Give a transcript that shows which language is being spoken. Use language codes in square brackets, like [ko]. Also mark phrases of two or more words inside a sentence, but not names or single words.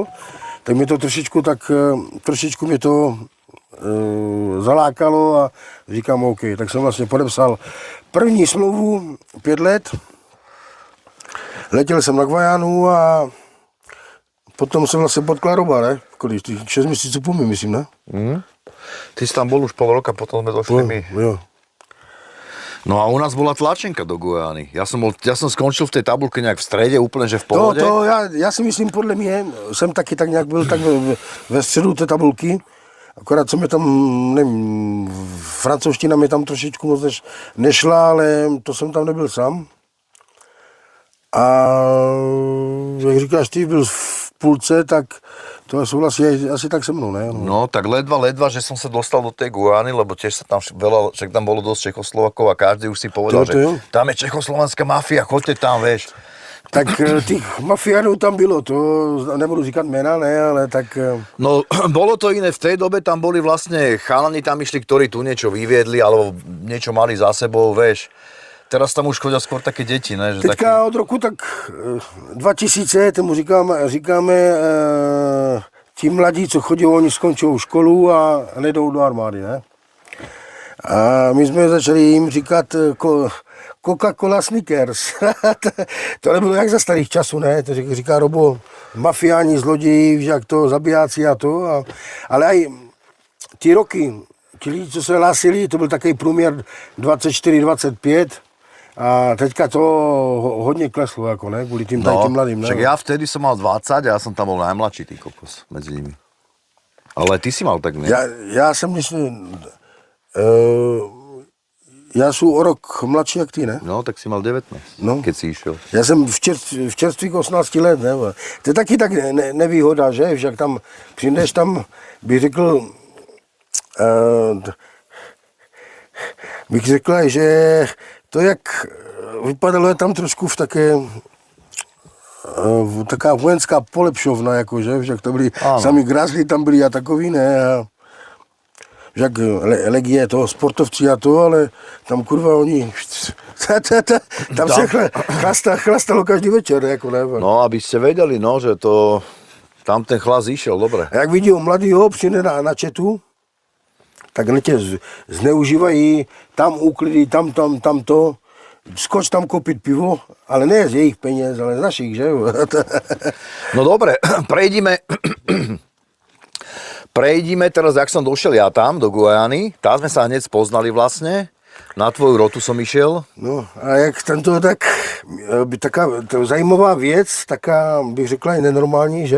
[cs] Tak mě to trošičku mě to zalákalo a říkám, OK, tak jsem vlastně podepsal první smlouvu 5 let. Letěl jsem na Guajanu a potom jsem vlastně podkladoval, ne? Kolik? 6 měsíců půl, myslím, ne? [sk] Ty si tam bol už pol roka, potom sme došli my. [cs] Jo. [sk] No a u nás bola tlačenka do Guajany. Ja som skončil v tej tabulke nejak v strede, úplne, že v pohode. [cs] Já si myslím, podle mě, jsem taky tak nějak byl tak ve středu té tabulky. Akorát, co mi tam, nevím, francouzština mi tam trošičku moc nešla, ale to jsem tam nebyl sám. A jak říkáš, ty byl v půlce, tak to souhlasí asi tak se mnou, ne? No, [sk] tak ledva, že som sa dostal do tej Guajany, lebo tiež sa tam veľa, však tam bolo dosť Čechoslovakov a každý už si povedal, že tam je čechoslovenská mafia, choďte tam, vieš. [cs] Tak těch mafiánů tam bylo, to nebudu říkat jména, ne, ale tak... No, [sk] bolo to iné, v tej dobe tam boli vlastne chalani tam išli, ktorí tu niečo vyviedli, alebo niečo mali za sebou, vieš. Teraz tam už chodia skôr také deti, [cs] ne? Že teďka od roku tak 2000, tomu říkáme ti mladí, co chodí, oni skončí školu a nejdou do armády, ne? A my jsme začali jim říkat Coca-Cola Snickers. To nebylo jak za starých časů, ne? To říká Robo, mafiáni, zloději, jak to, zabijáci a to. Ale aj ty roky, ti lidi, co se hlásili, to byl takový průměr 24-25. A teďka to hodně kleslo, jako ne, kvůli tým mladým. [sk] Však ja vtedy som mal 20 a ja som tam bol najmladší, tý kokos, medzi nimi. Ale ty si mal tak, [cs] ne? Já jsem myslím, já jsem o rok mladší jak ty, ne? [sk] No, tak si mal 19, keď si išiel. [cs] Já jsem v čerstvých 18 let, ne? To je taky tak nevýhoda, že? Však tam přijdeš tam, bych řekl, bych řekl, že to, jak vypadalo, je tam trošku v taká vojenská polepšovna, jakože, však to byli sami grázli, tam byli a takový, ne, a však legie toho sportovci a to, ale tam kurva oni, tam se chlastalo každý večer, jako ne. No, [sk] aby ste vedeli, no, že to, tam ten chlas išiel, dobre. [cs] A jak vidí mladýho, přijde na četu, tak tě zneužívají, tam úklidy, tam to. skoč tam koupit pivo, ale ne z jejich peněz, ale z našich, že jo. [sk] No dobre, prejdime teraz, jak som došiel ja tam, do Guajany. Tam sme sa hneď spoznali vlastne. Na tvoju rotu som išiel. [cs] No a jak tento, tak zajímavá věc, taká bych řekla i nenormální, že?